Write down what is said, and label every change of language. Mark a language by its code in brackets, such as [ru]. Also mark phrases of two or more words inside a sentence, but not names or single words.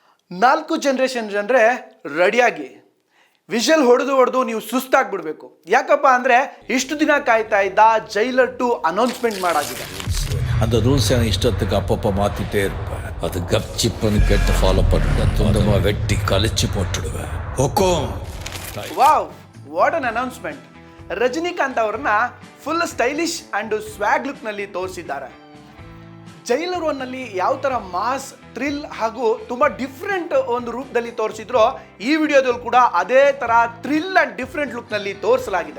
[kn] 4 ಜನರೇಷನ್ ಜನರೇ ರೆಡಿಯಾಗಿ ವಿಷಲ್ ಹೊಡೆದು ನೀವು ಸುಸ್ತಾಗ್ಬಿಡ್ಬೇಕು. ಯಾಕಪ್ಪ ಅಂದರೆ ಇಷ್ಟು ದಿನ ಕಾಯ್ತಾ ಇದ್ದ ಜೈಲರ್ 2 ಅನೌನ್ಸ್ಮೆಂಟ್ ಮಾಡಾಗಿದೆ. [ta] அந்த ரூல்ஸ் எனக்கு இஷ்டத்துக்கு அப்பப்போ மாற்றிட்டே இருப்பேன். அது கப்சிப்புன்னு கேட்டு ஃபாலோ பண்ணுவேன். துண்டமாக வெட்டி கழிச்சு போட்டுடுவேன். ஹொக்கோம். [en] Wow, what an announcement. [kn] ರಜನಿಕಾಂತ್ ಅವ್ರನ್ನ [en] full stylish and swag [kn] ಲುಕ್ನಲ್ಲಿ ತೋರಿಸಿದ್ದಾರೆ. ಜೈಲರ್ 1ನಲ್ಲಿ ಯಾವ ಥರ ಮಾಸ್, ಥ್ರಿಲ್ ಹಾಗೂ ತುಂಬ ಡಿಫ್ರೆಂಟ್ ಒಂದು ರೂಪದಲ್ಲಿ ತೋರಿಸಿದ್ರು, ಈ ವಿಡಿಯೋದಲ್ಲಿ ಕೂಡ ಅದೇ ಥರ [en] thrill and different [kn] ಲುಕ್ನಲ್ಲಿ ತೋರಿಸಲಾಗಿದೆ.